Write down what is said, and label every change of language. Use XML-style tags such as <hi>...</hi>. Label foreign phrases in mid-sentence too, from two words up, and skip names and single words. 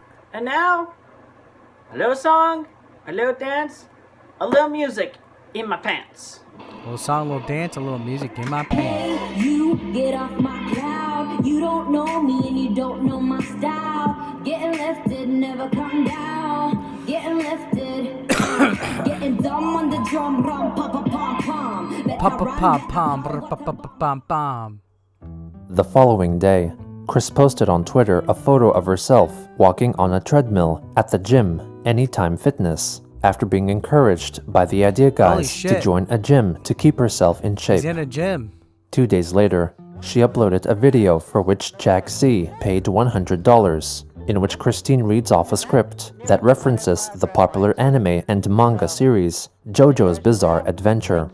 <en>And now, a little song, a little dance, a little music in my pants. A little song, a little dance, a little music in my pants. Hey, you get off my cloud. You don't know me and you don't know my style. Getting lifted, never come down. Getting lifted, getting dumb on the drum, rum, pom pom pom pom. Pom. The following day, Chris posted on Twitter a photo of herself walking on a treadmill at the gym, Anytime Fitness, after being encouraged by the idea guys to join a gym to keep herself in shape. She's in a gym. 2 days later, she uploaded a video for which Jack Z paid $100, in which Christine reads off a script that references the popular anime and manga series JoJo's Bizarre Adventure.</en>